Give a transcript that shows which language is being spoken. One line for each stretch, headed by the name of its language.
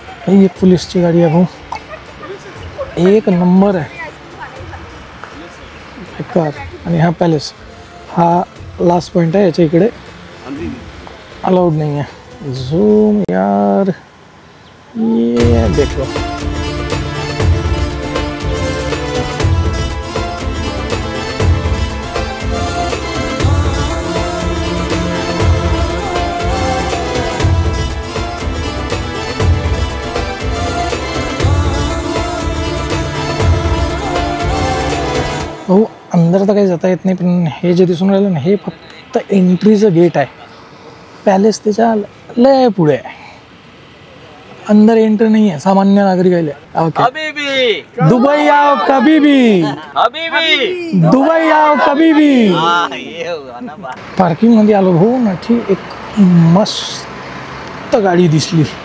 Hindi: ये पुलिस की गाड़ी है भाऊ, एक नंबर है कार।
Marathi: आणि हा पॅलेस हा लास्ट पॉइंट आहे, याच्या इकडे
Hindi: अलाउड नहीं है। जूम यार, ये देख लो।
Marathi: भाऊ अंदर तर काही जाता येत नाही, पण हे जे दिसून राहिलं ना, हे फक्त एंट्रीचं गेट आहे। पॅलेस त्याच्या लय पुढे आहे,
Hindi: अंदर एंट्री नहीं है सामान्य नागरिक। दुबई आओ कभी भी, दुबई आओ कभी भी।
Marathi: पार्किंग मध्ये आलो भाऊ ना, ठीक एक मस्त गाडी दिसली।